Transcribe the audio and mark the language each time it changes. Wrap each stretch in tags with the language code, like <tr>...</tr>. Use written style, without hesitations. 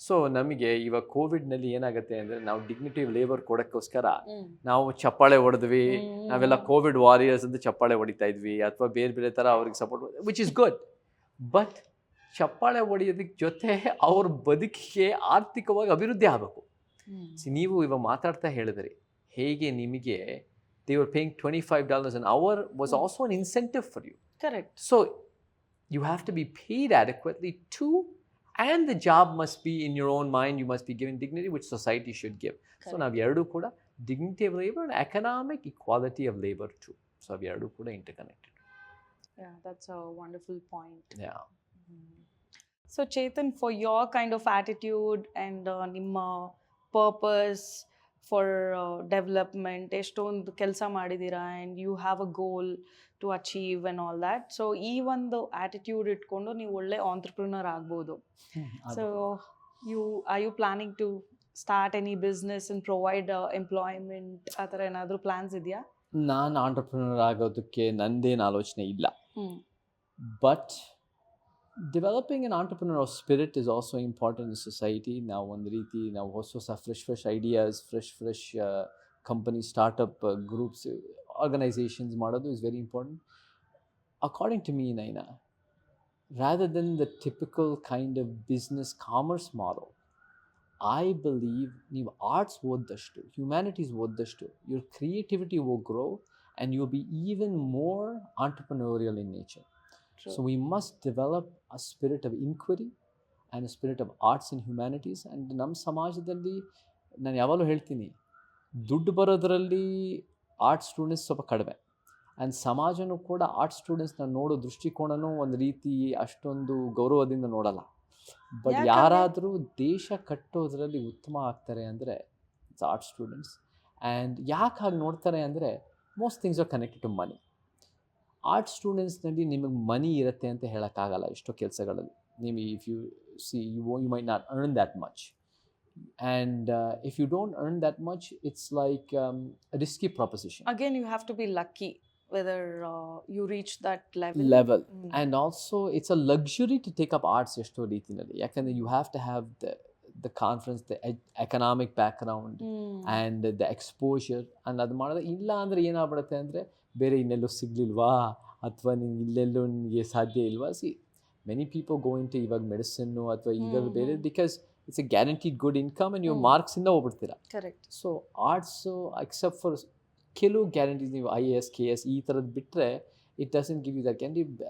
<kn>So ನಮಗೆ ಇವಾಗ ಕೋವಿಡ್ನಲ್ಲಿ ಏನಾಗುತ್ತೆ ಅಂದರೆ ನಾವು ಡಿಗ್ನಿಟಿವ್ ಲೇಬರ್ ಕೊಡೋಕ್ಕೋಸ್ಕರ ನಾವು ಚಪ್ಪಾಳೆ ಹೊಡೆದ್ವಿ, ನಾವೆಲ್ಲ ಕೋವಿಡ್ ವಾರಿಯರ್ಸ್ ಅಂತ ಚಪ್ಪಾಳೆ ಹೊಡಿತಾ ಇದ್ವಿ, ಅಥವಾ ಬೇರೆ ಬೇರೆ ಥರ ಅವ್ರಿಗೆ support, which is good. But ಚಪ್ಪಾಳೆ ಹೊಡೆಯೋದಕ್ಕೆ ಜೊತೆ ಅವ್ರ ಬದುಕಿಗೆ ಆರ್ಥಿಕವಾಗಿ ಅಭಿವೃದ್ಧಿ ಆಗಬೇಕು. ನೀವು ಇವಾಗ ಮಾತಾಡ್ತಾ ಹೇಳಿದ್ರಿ ಹೇಗೆ ನಿಮಗೆ</kn> <en>they were paying $25 an hour was also an incentive for you. Correct. So you have to be paid adequately too, and the job must be in your own mind. You must be given dignity, which society should give. So</en> <kn>ನಾವು ಎರಡು ಕೂಡ</kn> <en>dignity of labor and economic equality of labor too.</en> <kn>So ನಾವು ಎರಡು ಕೂಡ interconnected.</kn> <en>Yeah, that's a wonderful point. Yeah. So Chetan, for your kind of attitude and ನಿಮ್ಮ purpose for development,</en> <kn>ಎಷ್ಟೊಂದು ಕೆಲಸ ಮಾಡಿದ್ದೀರಾ,</kn> <en>and you have a goal to achieve and all that.</en> <kn>So ಈ ಒಂದು attitude ಇಟ್ಕೊಂಡು ನೀವು ಒಳ್ಳೆ entrepreneur ಆಗ್ಬೋದು.</kn> <en>So are you planning to start any business and provide employment,</en> <kn>ಆ ಥರ ಏನಾದರೂ ಪ್ಲಾನ್ಸ್ ಇದೆಯಾ? ನಾನು ಆಂಟ್ರಪ್ರಿನರ್ ಆಗೋದಕ್ಕೆ ನಂದೇನು ಆಲೋಚನೆ ಇಲ್ಲ.</kn> <en>But developing an entrepreneurial spirit is also important in society.</en> <kn>ನಾವು ಒಂದು ರೀತಿ ನಾವು ಹೊಸ fresh ideas, fresh company startup groups organisations ಮಾಡೋದು</kn> <en>is very important. According to me, Naina, rather than the typical kind of business commerce model, I believe</en> <kn>ನೀವು arts ಓದ್ದಷ್ಟು, humanities ಓದ್ದಷ್ಟು,</kn> <en>your creativity will grow and you'll be even more entrepreneurial in nature. True. So we must develop a spirit of inquiry and a spirit of arts and humanities.</en> <kn>And ನಮ್ಮ ಸಮಾಜದಲ್ಲಿ ನಾನು ಯಾವಾಗಲೂ ಹೇಳ್ತೀನಿ, ದುಡ್ಡು ಬರೋದರಲ್ಲಿ arts students ಸ್ವಲ್ಪ ಕಡಿಮೆ, and ಸಮಾಜನೂ ಕೂಡ arts ಸ್ಟೂಡೆಂಟ್ಸ್ನ ನೋಡೋ ದೃಷ್ಟಿಕೋನನೂ ಒಂದು ರೀತಿ ಅಷ್ಟೊಂದು ಗೌರವದಿಂದ ನೋಡಲ್ಲ. ಬಟ್ ಯಾರಾದರೂ ದೇಶ ಕಟ್ಟೋದ್ರಲ್ಲಿ ಉತ್ತಮ ಆಗ್ತಾರೆ ಅಂದರೆ</kn> <en>It's arts students. And</en> <kn>ಯಾಕೆ ಹಾಗೆ ನೋಡ್ತಾರೆ ಅಂದರೆ</kn> <en>Most things are connected to money.</en> <kn>Arts ಸ್ಟೂಡೆಂಟ್ಸ್ನಲ್ಲಿ ನಿಮಗೆ ಮನಿ ಇರುತ್ತೆ ಅಂತ ಹೇಳೋಕ್ಕಾಗಲ್ಲ ಎಷ್ಟೋ ಕೆಲಸಗಳಲ್ಲಿ.</kn> <en>ನೀವು if you see you might not earn that much, and if you don't earn that much it's like risky proposition. Again, you have to be lucky whether you reach that level. And also it's a luxury to take up arts</en> <kn>ಎಷ್ಟೋ ರೀತಿಯಲ್ಲಿ, ಯಾಕಂದರೆ</kn> <en>you have to have the conference, the economic background and the exposure.</en> <kn>and ಅದು ಮಾಡೋದು ಇಲ್ಲ ಅಂದರೆ ಏನಾಗ್ಬಿಡುತ್ತೆ ಅಂದರೆ ಬೇರೆ ಇನ್ನೆಲ್ಲೂ ಸಿಗಲಿಲ್ವಾ ಅಥವಾ ನೀವು ಇಲ್ಲೆಲ್ಲೂ ನಿಮಗೆ ಸಾಧ್ಯ ಇಲ್ವಾ.</kn> <en>see many people go into ಇವಾಗ medicine ಅಥವಾ ಇವಾಗ ಬೇರೆ, because it's a guaranteed good income and</en> <kn>ನೀವು ಮಾರ್ಕ್ಸಿಂದ ಹೋಗ್ಬಿಡ್ತೀರಾ.</kn> <en>Correct. So arts except for ಕೆಲವು guarantees,</en> <kn>ನೀವು IAS KS ಈ ಥರದ್ದು ಬಿಟ್ಟರೆ</kn> <en>It doesn't give you that guarantee.</en>